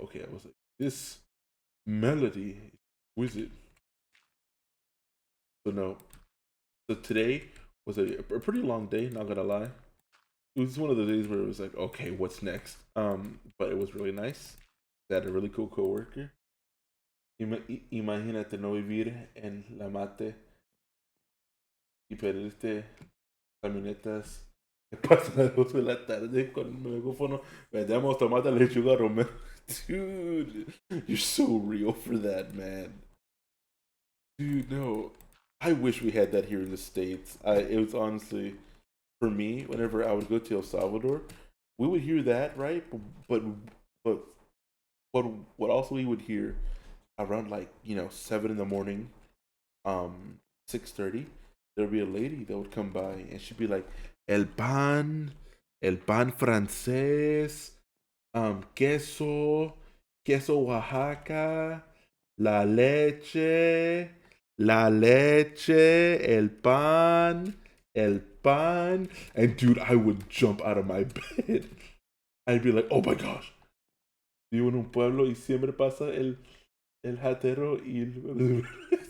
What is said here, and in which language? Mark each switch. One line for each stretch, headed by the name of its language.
English: Okay, I was like, this melody is it? So no. So today was a pretty long day. Not gonna lie. It was one of the days where it was like, okay, what's next? But it was really nice. I had a really cool coworker.
Spanish: Imagínate no vivir en la mate y pedirte camionetas que pasan a las 2 de la tarde con el megáfono. Vendemos tomate, lechuga, romero.
English: Dude, you're so real for that, man. Dude, no. I wish we had that here in the States. It was honestly, for me, whenever I would go to El Salvador, we would hear that, right? But, but what, what also we would hear around like, 7 in the morning, 6:30, there'd be a lady that would come by and she'd be like,
Spanish: el pan francés, queso, queso Oaxaca, la leche, el pan.
English: And dude, I would jump out of my bed. I'd be like, oh my gosh,
Spanish: vivo en un pueblo y siempre pasa el hatero y el...